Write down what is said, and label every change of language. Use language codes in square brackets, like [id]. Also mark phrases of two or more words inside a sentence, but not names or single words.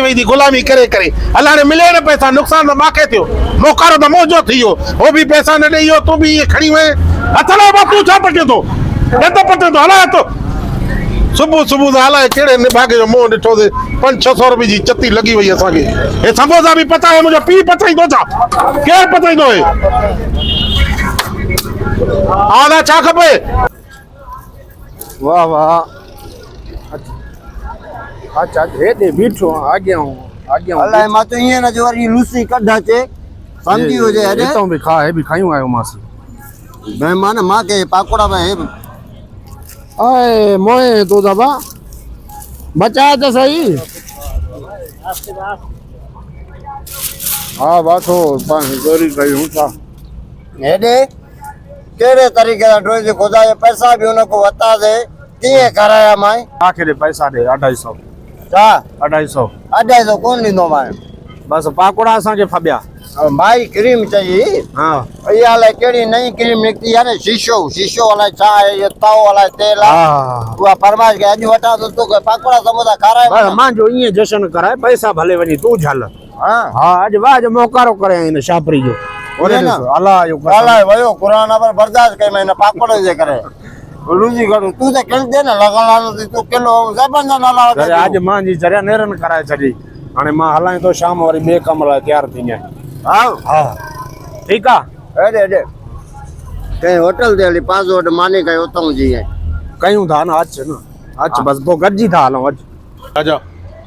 [sd] वई थी ग़ुलामी करे करे अलाए हाणे मिले न पैसा नुक़सान त मूंखे थियो मोकारो त मौजो थी वियो हो बि पैसा न ॾेई वियो तूं बि इहे खणी वए हथ लाइ तूं छा पटे थो ॾंद पटे थो हलाए थो सुबुह सुबुह त हलाए कहिड़े निभागे जो मुंहुं ॾिठो ते 500-600 रुपए जी चती लॻी वई असांखे हे समोसा बि पचाए मुंहिंजो पीउ पचाईंदो छा केरु पचाईंदो हे आला छा खपे वाह वाह अच्छा हेॾे बीठो आॻियां अलाए मां त ईअं न जो वरी लूसी कढ अचे सम्झी हुजे हेॾे हितां बि खा हे बि खायूं आयो मांसि महिमान मां के पाकोड़ा में हे अरे मोए तू दबा बचाए तो सही हाँ बात हो चोरी कयूं था हेॾे कहिड़े तरीक़े सां रोज़ ख़ुदा जा पैसा बि हुनखो वरितासीं कीअं कराया माए आखिर पैसा दे 250 छा 250 250 कोन ॾींदो माए बस पाकोड़ा असांखे फबिया [ur] بھائی کریم چاہیے [sd] हाँ इहा अलाए कहिड़ी नई क्रीम निकिती आहे न शीशो अलाए छा आहे इहो तओ अलाए तेल आहे हाँ उहा फरमाइश के अॼु वठां त तोखे पाकोड़ा समोसा खाराए बस मांजो ईअं जशन कराए पैसा भले वञी तू झल हाँ हाँ अॼु वाज मोकारो करे हिन शापरी जो इहे न अलाह जो कसम। अलाए वयो क़ुरान पर बर्दाश्त कई हिन पाकोड़े जे करे रुजी घणो तूं त किल दे न लॻल तूं किलो ज़बन जा नाला अरे आज मां जी जरिया नेरन कराए छॾी हाणे मां हलां थो शाम वरी ॿिए कम लाइ तयारु थी वञा हाँ हा ठीकु आहे हेॾे कंहिं होटल ते हली पास वटि मानी कई उतां जी कयूं था न अच बस पोइ गॾिजी था हलूं अच आजा